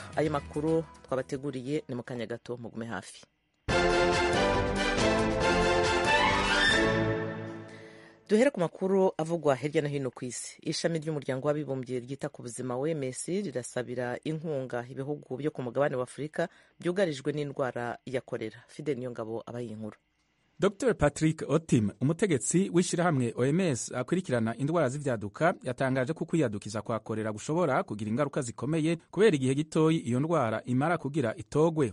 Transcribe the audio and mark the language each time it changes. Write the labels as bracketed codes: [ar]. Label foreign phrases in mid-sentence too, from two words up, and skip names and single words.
[rn] Ayo makuru twabateguriye ni mu kanya gato, mugume hafi. Duhere ku makuru avugwa hirya no hino ku isi. [rw] Ishami ry'umuryango w'abibumbye ryita ku buzima WMS rirasabira inkunga ibihugu byo ku mugabane wa Afurika byugarijwe n'indwara ya kolera. [rn] Fidel Niyongabo abaye inkuru. Dr Patrick Otim, umutegetsi w'ishirahamwe OMS akurikirana indwara z'ivyaduka, yatangaje ko kwiyadukiza kwa kolera gushobora kugira ingaruka zikomeye kubera igihe gitoyi iyo ndwara imara kugira itogwe.